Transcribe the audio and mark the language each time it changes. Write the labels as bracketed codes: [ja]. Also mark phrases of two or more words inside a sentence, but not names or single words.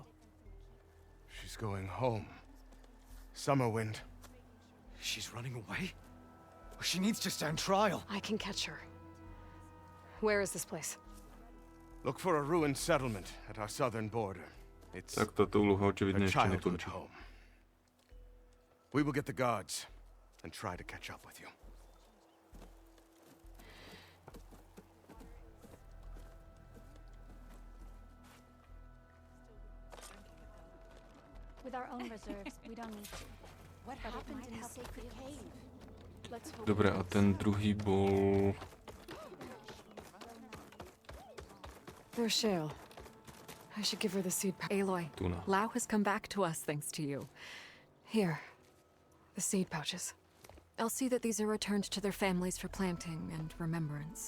[en] She's going home. Summerwind. She's running away? She needs to stand trial. I can catch her. Where is this place? Look for a ruined settlement at our southern border. It's [sk] Tak táto úloha očividne [en] her [sk] ešte [en] childhood [sk] nekončí. [en] home. We will get the guards and try to catch up with you. With our own reserves, we don't need to. What happened in the sacred cave? Let's hope. [sk] Dobre, a ten druhý bol... [en] There's Shale. I should give her the seed pouch. Aloy, [sk] Tuna. [en] Lao has come back to us thanks to you. Here. The seed pouches. I'll see that these are returned to their families for planting and remembrance.